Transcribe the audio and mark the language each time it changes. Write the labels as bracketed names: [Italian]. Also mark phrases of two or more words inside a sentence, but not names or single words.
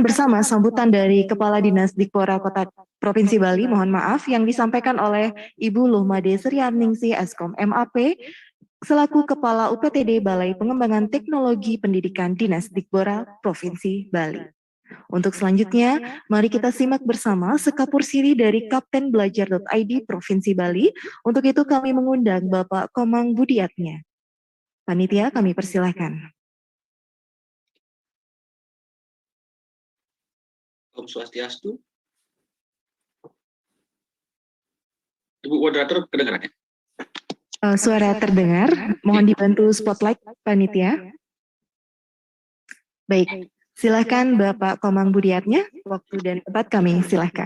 [Indonesian] bersama sambutan dari Kepala Dinas Dikpora Kota Provinsi Bali, mohon maaf, yang disampaikan oleh Ibu Luhmade Srianingsih Eskom MAP, selaku Kepala UPTD Balai Pengembangan Teknologi Pendidikan Dinas Dikpora Provinsi Bali. Untuk selanjutnya, mari kita simak bersama sekapur siri dari Kapten Belajar.id Provinsi Bali. Untuk itu kami mengundang Bapak Komang Budiatnya. Panitia, kami persilahkan. [Balinese] Om Swastiastu. [Indonesian] Ibu moderator kedengarannya? Suara terdengar, mohon dibantu spotlight panitia. Baik, silakan Bapak Komang Budiatnya, waktu dan tempat kami silakan.